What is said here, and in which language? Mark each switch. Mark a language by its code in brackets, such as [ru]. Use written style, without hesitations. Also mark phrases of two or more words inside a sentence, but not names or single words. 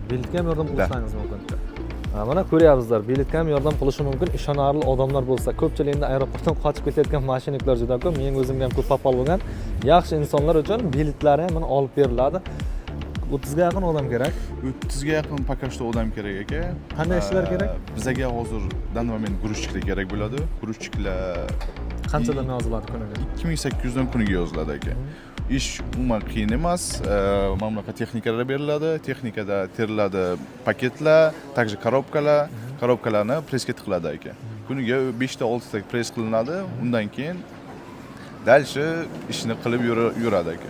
[uz] Biletga ham yordam qilishingiz mumkin. Mana ko'ryapsizlar, biletga ham yordam qilishi mumkin. Ishonarli odamlar bo'lsa, ko'pchilik endi aeroportdan qochib ketayotgan mashinniklar juda ko'p. Men o'zimga ham ko'p papal bo'lgan. Yaxshi insonlar uchun biletlari ham mana olib beriladi. 30 ga yaqin odam kerak. 30 ga yaqin [ru] пока что [uz] odam kerak aka. Qanday ishlar kerak? Bizga hozir [ru] данный момент [uz] грузчикlar kerak bo'ladi. Грузчикlar qanchadan yoziladi kuniga? 2800 dan kuniga yoziladi aka. Ish umuman qiyin emas. Mana bunaqa texnikalar beriladi. Texnikada teriladi paketlar, также korobkalarni presga tiqiladi aka. Kuniga 5 ta 6 ta pres qilinadi. Undan keyin dalshi ishni qilib yuradi aka.